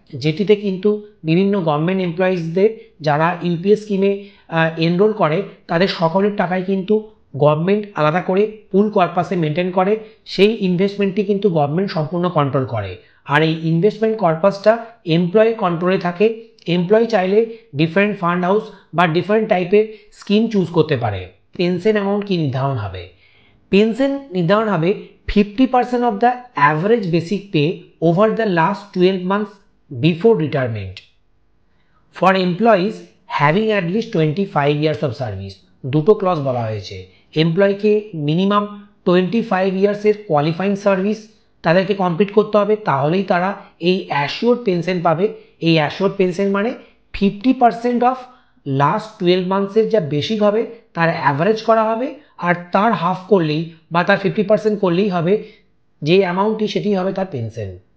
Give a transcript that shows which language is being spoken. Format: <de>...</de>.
<bn>যেটিতে কিন্তু বিভিন্ন গভর্নমেন্ট এমপ্লয়িজদের যারা ইউপিএস স্কিমে এনরোল করে তাদের সকলের টাকায় কিন্তু গভর্নমেন্ট আলাদা করে পুল কর্পাসে মেনটেন করে। সেই ইনভেস্টমেন্টটি কিন্তু গভর্নমেন্ট সম্পূর্ণ কন্ট্রোল করে। আর এই ইনভেস্টমেন্ট কর্পাসটা এমপ্লয়ি কন্ট্রোলে থাকে। এমপ্লয়ি চাইলে ডিফারেন্ট ফান্ড হাউস বা ডিফারেন্ট টাইপের স্কিম চুজ করতে পারে। পেনশন অ্যামাউন্ট কি নির্ধারণ হবে? পেনশন নির্ধারণ হবে</bn> <en>50% of the average basic pay over the last 12 months before retirement for employees having at least 25 years of service।</en> <bn>দুটো ক্লজ বলা হয়েছে। এমপ্লয়িকে মিনিমাম 25 ইয়ার্সের কোয়ালিফাইং সার্ভিস তাদেরকে কমপ্লিট করতে হবে, তাহলেই তারা এই অ্যাসিওর্ড পেনশন পাবে। এই অ্যাসিওর্ড পেনশন মানে 50% অফ লাস্ট 12 মান্থসের যা বেসিক হবে তার অ্যাভারেজ করা হবে, আর তার হাফ করলেই বা তার 50% করলেই হবে যে অ্যামাউন্টটি, সেটি হবে তার পেনশন।</bn>